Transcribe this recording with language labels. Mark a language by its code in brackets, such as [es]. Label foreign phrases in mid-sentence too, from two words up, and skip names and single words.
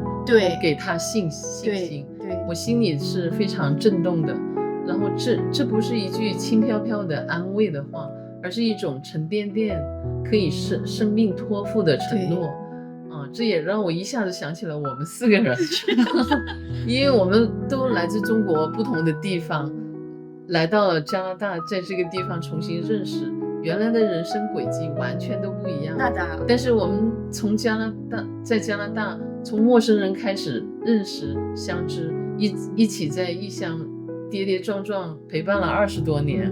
[zh] 對，給他信心。對，我心裡是非常震動的。然後這不是一句輕飄飄的安慰的話，而是一種沉甸甸可以生命托付的承諾。這也讓我一下子想起了我們4 個人，因為我們都來自中國不同的地方。來到了加拿大，在這個地方重新認識，原來的人生軌跡完全都不一樣。那當然。但是我們在加拿大，從陌生人開始認識相知，一起在異鄉跌跌撞撞陪伴了20多年。